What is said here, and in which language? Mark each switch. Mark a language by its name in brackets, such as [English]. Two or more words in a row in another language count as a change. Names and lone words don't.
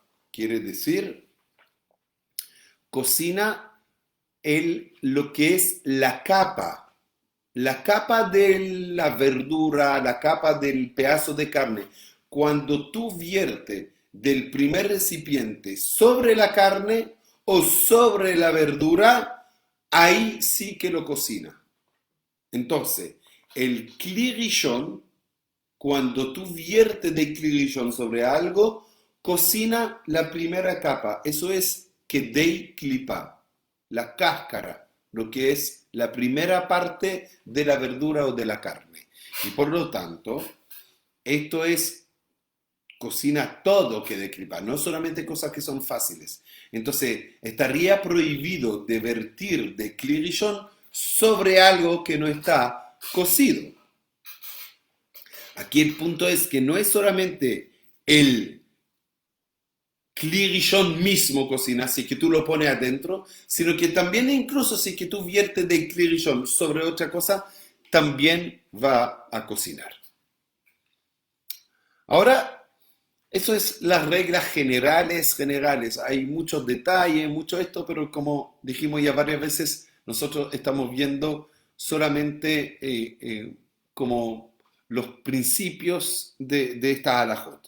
[Spanish] Quiere decir, cocina lo que es la capa de la verdura, la capa del pedazo de carne. Cuando tú viertes del primer recipiente sobre la carne o sobre la verdura, ahí sí que lo cocina. Entonces, el [Hebrew] כלי ראשון, [Spanish] cuando tú viertes del [Hebrew] כלי ראשון [Spanish] sobre algo, cocina la primera capa. Eso es [Hebrew] כדי קליפה, [Spanish] la cáscara, lo que es la primera parte de la verdura o de la carne. Y por lo tanto, esto es, cocina todo [Hebrew] כדי קליפה, [Spanish] no solamente cosas que son fáciles. Entonces, estaría prohibido de vertir de [Hebrew] כלי ראשון [Spanish] sobre algo que no está cocido. Aquí el punto es que no es solamente el [Hebrew] כלי ראשון [Spanish] mismo cocina, si que tú lo pones adentro, sino que también incluso si que tú viertes del [Hebrew] כלי ראשון [Spanish] sobre otra cosa, también va a cocinar. Ahora, eso es las reglas generales. Hay muchos detalles, mucho esto, pero como dijimos ya varias veces, nosotros estamos viendo solamente como los principios de esta halajot.